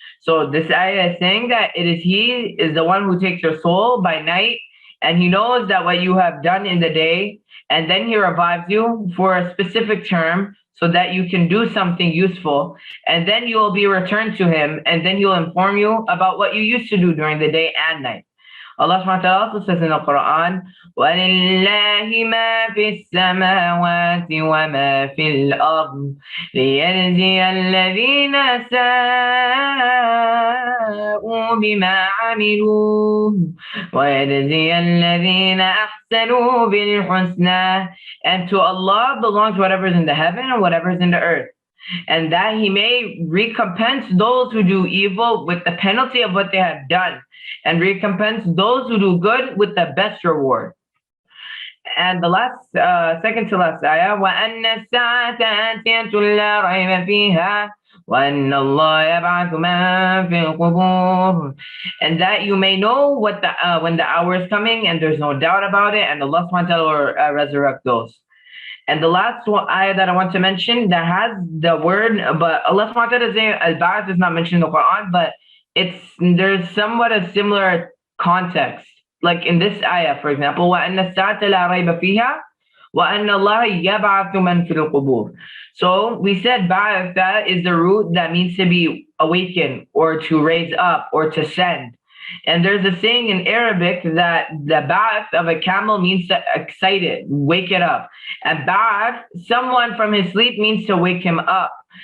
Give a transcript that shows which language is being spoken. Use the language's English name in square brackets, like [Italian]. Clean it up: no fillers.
[English] So this ayah is saying that He is the one who takes your soul by night, and He knows that what you have done in the day, and then He revives you for a specific term so that you can do something useful, and then you will be returned to Him, and then He will inform you about what you used to do during the day and night. Allah subhanahu wa ta'ala also says in the Quran, [Arabic] وَلِلَّهِ مَا فِي السَّمَاوَاتِ وَمَا فِي الْأَرْضِ لِيَجْزِيَ الَّذِينَ سَاءُوا بِمَا عَمِلُوا وَيَجْزِيَ الَّذِينَ أَحْسَنُوا بِالْحُسْنَى. [English] And to Allah belongs whatever is in the heaven and whatever is in the earth, and that He may recompense those who do evil with the penalty of what they have done, and recompense those who do good with the best reward. And the second to last ayah, [Arabic] وَأَنَّ السَّاعَةَ آتِيَةٌ لَا رَيْبَ فِيهَا وَأَنَّ اللَّهَ يَبْعَثُ مَن فِي الْقُبُورِ. [English] And that you may know what the when the hour is coming, and there's no doubt about it, and Allah subhanahu wa ta'ala will resurrect those. And the last one ayah that I want to mention that has the word, but Allah subhanahu wa ta'ala is saying al-ba'ath is not mentioned in the Quran, but there's somewhat a similar context. Like in this ayah, for example, [Arabic] وَأَنَّ السَّاعَةَ لَا رَيْبَ فِيهَا وَأَنَّ اللَّهَ يَبْعَثُ مَن فِي الْقُبُورِ. [English] So we said ba'ath, that is the root that means to be awakened or to raise up or to send. And there's a saying in Arabic that the ba'ath of a camel means to excite it, wake it up. And ba'ath, someone from his sleep, means to wake him up.